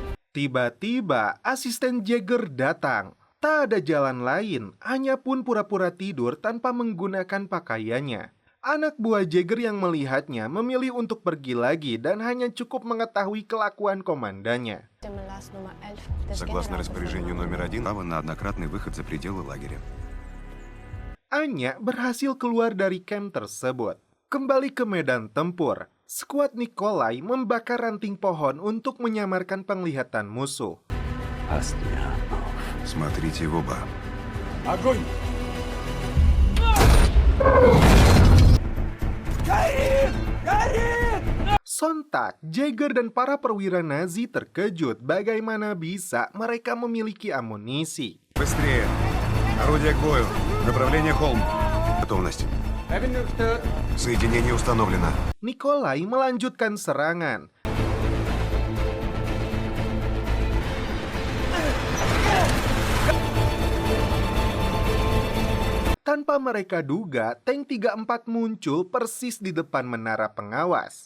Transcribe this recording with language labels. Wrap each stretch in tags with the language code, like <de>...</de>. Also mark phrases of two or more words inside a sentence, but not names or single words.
<id>Tiba-tiba asisten Jagger datang. Tak ada jalan lain, hanya pun pura-pura tidur tanpa menggunakan pakaiannya. Anak buah Jagger yang melihatnya memilih untuk pergi lagi dan hanya cukup mengetahui kelakuan komandannya.</id> <ru>Согласно распоряжению номер 1, право на однократный выход за пределы лагеря.</ru> <id>Anya berhasil keluar dari camp tersebut. Kembali ke medan tempur, skuad Nikolai membakar ranting pohon untuk menyamarkan penglihatan musuh.</id> <ru>Смотрите в оба. Огонь!</ru> <id>Sontak, Jagger dan para perwira Nazi terkejut bagaimana bisa mereka memiliki amunisi.</id> <ru>Быстрее! Орудие к бою. Направление холм. Готовность. Соединение установлено.</ru> <id>Nikolai melanjutkan serangan. Tanpa mereka duga, tank 34 muncul persis di depan menara pengawas.</id>